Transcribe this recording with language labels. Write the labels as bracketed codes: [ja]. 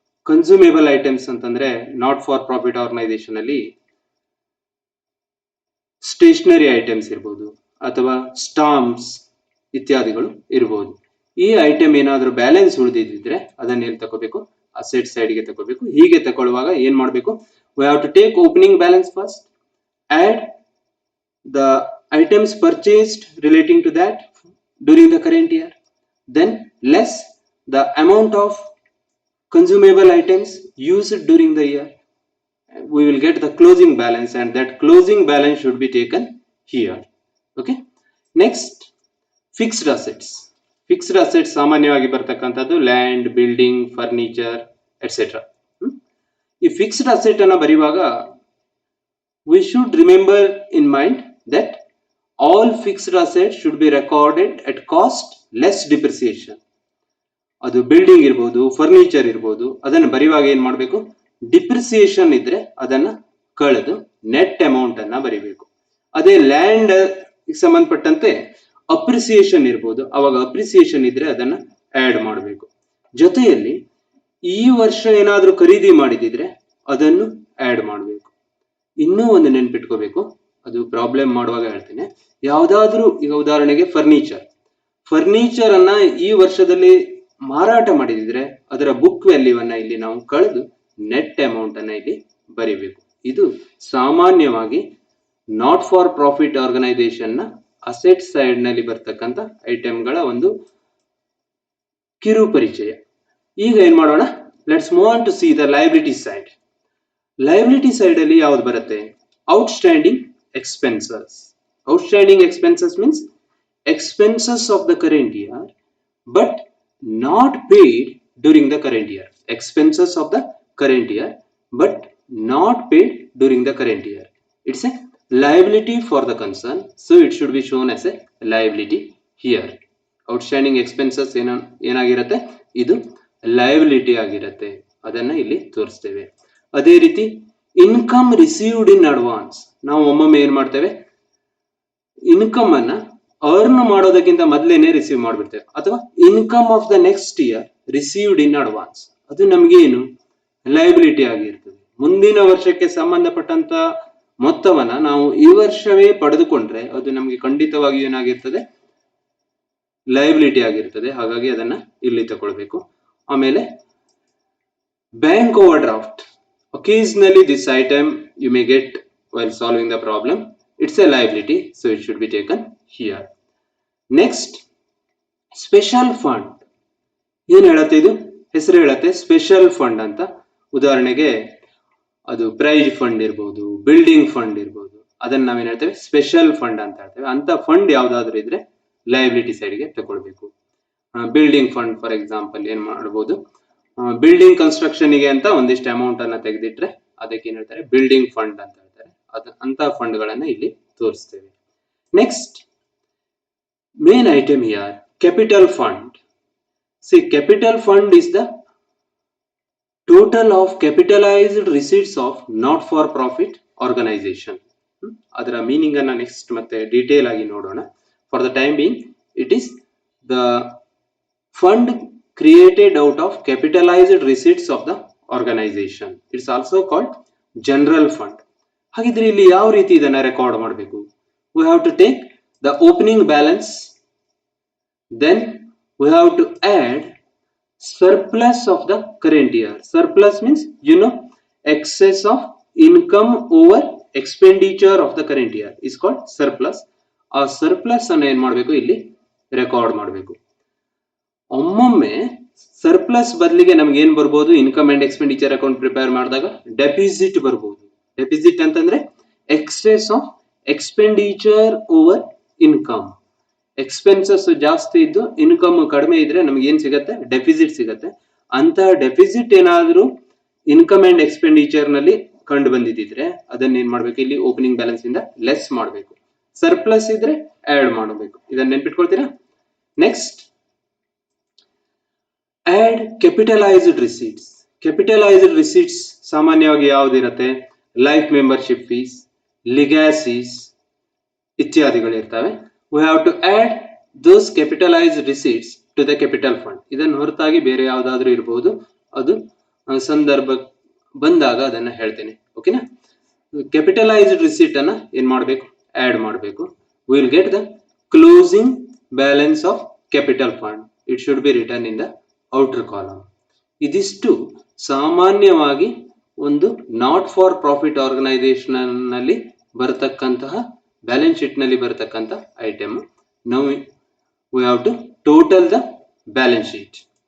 [kn] Consumable items ಅಂತಂದ್ರೆ not for profit organisation ಅಲ್ಲಿ stationery items ಇರ್ಬೋದು ಅಥವಾ ಸ್ಟಾಂಪ್ಸ್ ಇತ್ಯಾದಿಗಳು ಇರಬಹುದು. ಈ ಐಟಮ್ ಏನಾದ್ರೂ ಬ್ಯಾಲೆನ್ಸ್ ಉಳಿದಿದ್ರೆ ಅದನ್ನ ಎಲ್ಲಿ ತಗೋಬೇಕು? ಅಸೆಟ್ ಸೈಡ್ ಗೆ ತಗೋಬೇಕು. ಹೀಗೆ ತಗೊಳ್ಳುವಾಗ ಏನ್ ಮಾಡ್ಬೇಕು? [en] We have to take opening balance first, add the items purchased relating to that during the current year, then less the amount of consumable items used during the year. We will get the closing balance and that closing balance should be taken here. Okay. Next, fixed assets. [kn] Fixed assets ಸಾಮಾನ್ಯವಾಗಿ ಬರ್ತಕ್ಕಂಥದ್ದು land, building, furniture et cetera. ಈ fixed asset ಅನ್ನ ಬರೆಯುವಾಗ [en] we should remember in mind that all fixed assets should be recorded at cost less depreciation. [kn] ಅದು building ಇರ್ಬೋದು, furniture ಇರ್ಬೋದು, ಅದನ್ನು ಬರೆಯುವಾಗ ಏನ್ ಮಾಡಬೇಕು, ಡಿಪ್ರಿಸಿಯೇಷನ್ ಇದ್ರೆ ಅದನ್ನ ಕಳೆದು ನೆಟ್ ಅಮೌಂಟ್ ಅನ್ನ ಬರಿಬೇಕು. ಅದೇ ಲ್ಯಾಂಡ್ ಸಂಬಂಧಪಟ್ಟಂತೆ ಅಪ್ರಿಸಿಯೇಷನ್ ಇರ್ಬೋದು, ಅವಾಗ ಅಪ್ರಿಸಿಯೇಷನ್ ಇದ್ರೆ ಅದನ್ನ ಆಡ್ ಮಾಡಬೇಕು. ಜೊತೆಯಲ್ಲಿ ಈ ವರ್ಷ ಏನಾದ್ರೂ ಖರೀದಿ ಮಾಡಿದಿದ್ರೆ ಅದನ್ನು ಆಡ್ ಮಾಡಬೇಕು. ಇನ್ನೂ ಒಂದು ನೆನ್ಪಿಟ್ಕೋಬೇಕು, ಅದು ಪ್ರಾಬ್ಲಮ್ ಮಾಡುವಾಗ ಹೇಳ್ತೇನೆ. ಯಾವ್ದಾದ್ರೂ ಈಗ ಉದಾಹರಣೆಗೆ ಫರ್ನಿಚರ್ ಅನ್ನ ಈ ವರ್ಷದಲ್ಲಿ ಮಾರಾಟ ಮಾಡಿದಿದ್ರೆ ಅದರ ಬುಕ್ ವ್ಯಾಲ್ಯೂವನ್ನ ಇಲ್ಲಿ ನಾವು ಕಳೆದು ನೆಟ್ ಅಮೌಂಟ್ ಅನ್ನ ಇಲ್ಲಿ ಬರಿಬೇಕು. ಇದು ಸಾಮಾನ್ಯವಾಗಿ ನಾಟ್ ಫಾರ್ ಪ್ರಾಫಿಟ್ ಆರ್ಗನೈಸೇಷನ್ ನ ಅಸೆಟ್ ಸೈಡ್ ನಲ್ಲಿ ಬರ್ತಕ್ಕಂಥ ಐಟಮ್ಗಳ ಒಂದು ಕಿರು ಪರಿಚಯ. ಈಗ ಏನ್ ಮಾಡೋಣ, [en] Let's move on to see the liability side. [kn] Liability side ಅಲ್ಲಿ ಯಾವ್ದು ಬರುತ್ತೆ, outstanding expenses. [en] Outstanding expenses means expenses of the current year but not paid during the current year. Expenses of the current year but not paid during the current year. It's a liability for the concern, so it should be shown as a liability here. [kn] Outstanding expenses ಏನಾಗಿರುತ್ತೆ, ಇದು liability ಆಗಿರುತ್ತೆ, ಅದನ್ನ ಇಲ್ಲಿ ತೋರಿಸ್ತೇವೆ. ಅದೇ ರೀತಿ income received in advance. ನಾವು ಒಮ್ಮೊಮ್ಮೆ ಏನ್ ಮಾಡ್ತೇವೆ, ಇನ್ಕಮ್ ಅನ್ನ ಅರ್ನ್ ಮಾಡೋದಕ್ಕಿಂತ ಮೊದಲೇನೆ ರಿಸೀವ್ ಮಾಡ್ಬಿಡ್ತೇವೆ, ಅಥವಾ [en] Income of the next year received in advance. [kn] ಅದು ನಮ್ಗೆ ಏನು, ಲಯಬಿಲಿಟಿ ಆಗಿರ್ತದೆ. ಮುಂದಿನ ವರ್ಷಕ್ಕೆ ಸಂಬಂಧಪಟ್ಟಂತ ಮೊತ್ತವನ್ನ ನಾವು ಈ ವರ್ಷವೇ ಪಡೆದುಕೊಂಡ್ರೆ ಅದು ನಮ್ಗೆ ಖಂಡಿತವಾಗಿ ಏನಾಗಿರ್ತದೆ, ಲಯಬಿಲಿಟಿ ಆಗಿರ್ತದೆ. ಹಾಗಾಗಿ ಅದನ್ನ ಇಲ್ಲಿ ತಗೊಳ್ಬೇಕು. ಆಮೇಲೆ bank over draft. [en] Occasionally this item you may get while solving the problem. It's a liability, so it should be taken here. [kn] Next, special fund. ಏನ್ ಹೇಳತ್ತೆ, ಇದು ಹೆಸರು ಹೇಳತ್ತೆ ಸ್ಪೆಷಲ್ ಫಂಡ್ ಅಂತ. ಉದಾಹರಣೆಗೆ ಅದು ಪ್ರೈಜ್ ಫಂಡ್ ಇರ್ಬೋದು, ಬಿಲ್ಡಿಂಗ್ ಫಂಡ್ ಇರ್ಬೋದು, ಅದನ್ನ ನಾವೇನ್ ಹೇಳ್ತೇವೆ, ಸ್ಪೆಷಲ್ ಫಂಡ್ ಅಂತ ಹೇಳ್ತೇವೆ. ಅಂತ ಫಂಡ್ ಯಾವ್ದಾದ್ರು ಇದ್ರೆ ಲಯಬಿಲಿಟಿ ಸೈಡ್ಗೆ ತಗೊಳ್ಬೇಕು. ಬಿಲ್ಡಿಂಗ್ ಫಂಡ್ ಫಾರ್ ಎಕ್ಸಾಂಪಲ್ ಏನ್ ಮಾಡಬಹುದು, ಬಿಲ್ಡಿಂಗ್ ಕನ್ಸ್ಟ್ರಕ್ಷನ್ ಗೆ ಅಂತ ಒಂದಿಷ್ಟು ಅಮೌಂಟ್ ಅನ್ನ ತೆಗೆದಿಟ್ರೆ ಅದಕ್ಕೆ ಏನ್ ಹೇಳ್ತಾರೆ, ಬಿಲ್ಡಿಂಗ್ ಫಂಡ್ ಅಂತ ಹೇಳ್ತಾರೆ. ಅಂತ ಫಂಡ್ ಗಳನ್ನ ಇಲ್ಲಿ ತೋರಿಸ್ತೇವೆ. [en] Next main item here, capital fund. See, capital fund is the total of capitalized receipts of not for profit organization. [kn] ಅದರ ಮೀನಿಂಗ್ ಅನ್ನ ನೆಕ್ಸ್ಟ್ ಮತ್ತೆ ಡೀಟೇಲ್ ಆಗಿ ನೋಡೋಣ. [en] For the time being it is the fund created out of capitalized receipts of the organization. It's also called general fund. [kn] ಹಾಗಿದ್ರೆ ಇಲ್ಲಿ ಯಾವ ರೀತಿ ಇದನ್ನ ರೆಕಾರ್ಡ್ ಮಾಡಬೇಕು, [en] we have to take the opening balance, then we have to add surplus of the current year. Surplus means excess of income over expenditure of the current year is called surplus. [kn] ಆ surplus ಅನ್ನ ಏನ್ ಮಾಡಬೇಕು, ಇಲ್ಲಿ record ಮಾಡಬೇಕು. ಒಮ್ಮೊಮ್ಮೆ surplus ಬದಲಿಗೆ ನಮ್ಗೆ ಏನ್ ಬರ್ಬೋದು, income and expenditure account prepare ಮಾಡಿದಾಗ ಡೆಪಿಸಿಟ್ ಬರ್ಬೋದು. [en] Deficit ಅಂತಂದ್ರೆ excess of expenditure over income. [kn] Expenses ಜಾಸ್ತಿ ಇದ್ದು ಇನ್ಕಮ್ ಕಡಿಮೆ ಇದ್ರೆ ನಮ್ಗೆ ಏನ್ ಸಿಗತ್ತೆ, ಡೆಪಿಸಿಟ್ ಸಿಗತ್ತೆ. ಅಂತಹ ಡೆಪಿಸಿಟ್ ಏನಾದ್ರೂ ಇನ್ಕಮ್ ಅಂಡ್ ಎಕ್ಸ್ಪೆಂಡಿಚರ್ ನಲ್ಲಿ ಕಂಡು ಬಂದಿದ್ರೆ ಅದನ್ನ ಏನ್ ಮಾಡ್ಬೇಕು, ಇಲ್ಲಿ ಓಪನಿಂಗ್ ಬ್ಯಾಲೆನ್ಸ್ ಇಂದ ಲೆಸ್ ಮಾಡಬೇಕು. ಸರ್ಪ್ಲಸ್ ಇದ್ರೆ ಆಡ್ ಮಾಡಬೇಕು. ಇದನ್ನ ನೆನ್ಪಿಟ್ಕೊಳ್ತೀರಾ. Next, add capitalised receipts. Capitalised receipts ಸಾಮಾನ್ಯವಾಗಿ ಯಾವ್ದಿರತ್ತೆ, life membership fees, ಲಿಗ್ಯಾಸೀಸ್ ಇತ್ಯಾದಿಗಳಿರ್ತವೆ. [en] we have to add those capitalized receipts to the capital fund. [kn] ಇದನ್ನು ಹೊರತಾಗಿ ಬೇರೆ ಯಾವ್ದಾದ್ರೂ ಇರಬಹುದು, ಅದು ಸಂದರ್ಭ ಬಂದಾಗ ಅದನ್ನ ಹೇಳ್ತೇನೆ. ಓಕೆನಾ. ಕ್ಯಾಪಿಟಲೈಸ್ಡ್ ರಿಸೀಟ್ ಅನ್ನ ಏನ್ ಮಾಡಬೇಕು, ಆಡ್ ಮಾಡಬೇಕು. [en] we will get the closing balance of capital fund. it should be written in the outer column. [kn] ಇದಿಷ್ಟು ಸಾಮಾನ್ಯವಾಗಿ ಒಂದು ನಾಟ್ ಫಾರ್ ಪ್ರಾಫಿಟ್ ಆರ್ಗನೈಸೇಷನ್ ನಲ್ಲಿ ಬರತಕ್ಕಂತಹ ಬ್ಯಾಲೆನ್ಸ್ ಶೀಟ್ ನಲ್ಲಿ ಬರತಕ್ಕಂತ item. [en] Now we have to total the balance sheet.